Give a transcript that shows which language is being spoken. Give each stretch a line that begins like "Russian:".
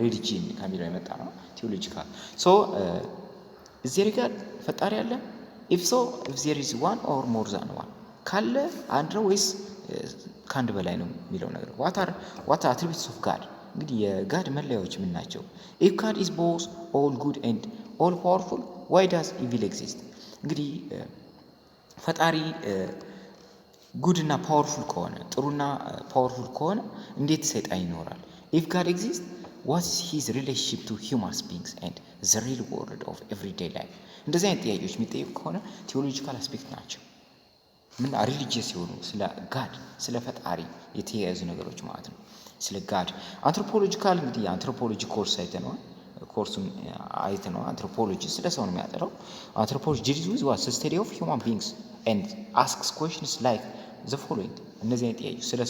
Amharic: ሪሊጂን ከሚለው የመጣ ነው። ቴዎሎጂካል ሶ እዚህ ጋር ፈጣሪ አለ?
English: if there is one or more than one
Amharic: ካለ አንድ ነው ወይስ ከአንድ በላይ ነው የሚለው ነገር
English: what are attributes of God
Amharic: እንግዲህ የጋድ መለያዎች ምን ናቸው?
English: if God is both all good and all powerful why does evil exist
Amharic: እንግዲህ ፈጣሪ ጉድ እና ፓወርፉል ከሆነ ጥሩና ፓወርፉል ከሆነ እንዴት ሰይጣን ይኖራል?
English: if God exists what is his relationship to human beings and the real world of everyday life
Amharic: እንደዚህ አይነት ጥያቄዎች የሚጠይቁ ከሆነ ቴዎሎጂካል አስፔክት ናቸው። ምን ሪሊጂየስ የሆኑ ስለ ጋድ ስለ ፈጣሪ የተያያዙ ነገሮች ማለት ነው። ስለ ጋድ አንትሮፖሎጂካል እንግዲህ አንትሮፖሎጂ ኮርስ አይተነዋል። ኮርሱን አይተነዋል። አንትሮፖሎጂ ስለ ሰው ነው የሚያጠራው። አንትሮፖሎጂ
English: deals with what study of human beings and asks questions like the following
Amharic: እነዚህ አይነት ጥያቄዎች